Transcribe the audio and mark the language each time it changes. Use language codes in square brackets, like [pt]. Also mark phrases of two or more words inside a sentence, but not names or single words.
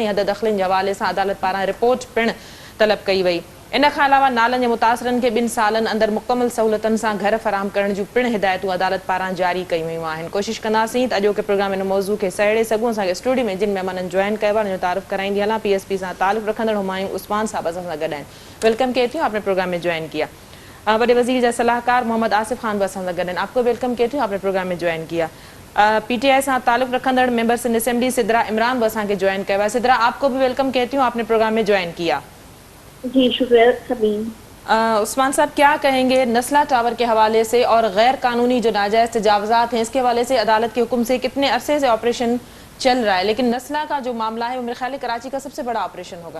[sd] हद दख़लनि जे हवाले सां अदालत पारां रिपोर्ट पिणु तलब कई वई। इन खां अलावा नालनि जे मुतासिरनि खे 2 सालनि अंदरि मुकमल सहूलियतुनि सां घर फराहम करण जूं पिणु हिदायतूं अदालत पारां जारी कयूं वयूं आहिनि। कोशिशि कंदासीं त अॼोके प्रोग्राम इन मौज़ू खे सहेड़े सघूं। असांखे स्टूडियो में जिन महिमाननि जॉइन कयो आहे उनजो तारुफ़ कराईंदी हलां। PSP सां ताल्लुक़ रखंदड़ हुमायूं उस्मान साहब असां सां गॾु आहिनि। [ur] ویلکم کہتی ہوں، آپ نے پروگرام میں جوائن کیا. [sd] बड़े वजीर जा सलाहकार मोहम्मद आसिफ खान भी असां सां गॾु आहिनि। [ur] آپ کو ویلکم کہتی ہوں، آپ نے پروگرام میں جوائن کیا. [sd] PTI सां ताल्लुक़ रखंदड़ [en] Member Sindh Assembly [sd] सिद्रा इमरान भी असांखे ज्वाइन कयो आहे। [ur] سدرہ، آپ کو بھی ویلکم کہتی ہوں، آپ نے پروگرام میں جوائن کیا. جی شکریہ ثبین. عثمان صاحب، کیا کہیں گے نسلہ ٹاور کے حوالے سے اور غیر قانونی جو ناجائز تجاوزات ہیں اس کے حوالے سے? عدالت کے حکم سے کتنے عرصے سے آپریشن چل رہا ہے، لیکن نسلہ کا جو معاملہ ہے وہ میرے خیال ہے کراچی کا سب سے بڑا آپریشن ہوگا.